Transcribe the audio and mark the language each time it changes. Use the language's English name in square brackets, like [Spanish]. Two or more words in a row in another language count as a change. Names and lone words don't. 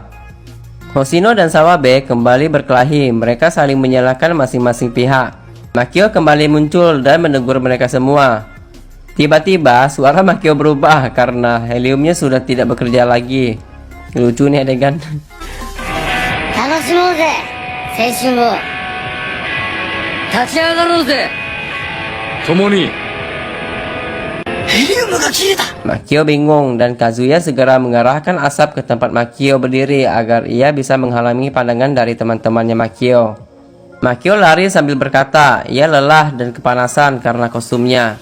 [Indonesian] Hoshino dan Sawabe kembali berkelahi, mereka saling menyalahkan masing-masing pihak. Makio kembali muncul dan menegur mereka semua. Tiba-tiba suara Makio berubah karena heliumnya sudah tidak bekerja lagi. Lucu nih adegan. [Japanese] 楽しもうぜ青春を立ち上がろうぜ共に [Indonesian] Makio bingung dan Kazuya segera mengarahkan asap ke tempat Makio berdiri agar ia bisa menghalangi pandangan dari teman-temannya Makio. Makio lari sambil berkata, ia lelah dan kepanasan karena kostumnya.